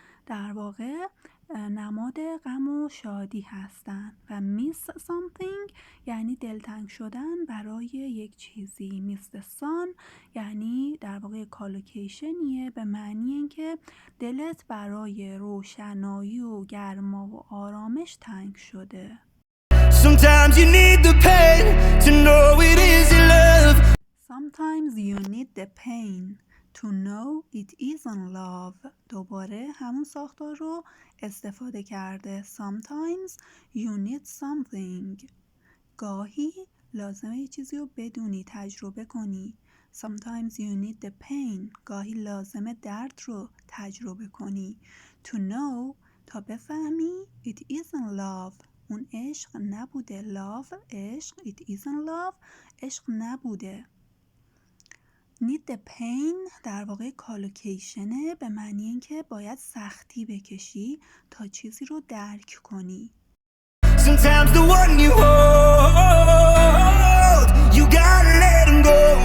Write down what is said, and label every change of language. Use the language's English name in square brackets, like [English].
[Persian] در واقع نماد غم و شادی هستن و [English] miss something [Persian] یعنی دلتنگ شدن برای یک چیزی. [English] miss the sun [Persian] یعنی در واقع کالوکیشنیه به معنی اینکه دلت برای روشنایی و گرما و آرامش تنگ شده. [English] Sometimes you need the pain to know it isn't love. Sometimes you need the pain to know it isn't love. [Persian] دوباره همون ساختار رو استفاده کرده. [English] Sometimes you need something. [Persian] گاهی لازمه یه چیزی رو بدونی، تجربه کنی. [English] Sometimes you need the pain. [Persian] گاهی لازمه درد رو تجربه کنی. [English] To know [Persian] تا بفهمی [English] it isn't love. [Persian] اون عشق نبوده. Love عشق. [English] It isn't love [Persian] عشق نبوده. [English] Need the pain [Persian] در واقع کالوکیشنه به معنی اینکه باید سختی بکشی تا چیزی رو درک کنی. [English] Sometimes the one you hold, you gotta let him go.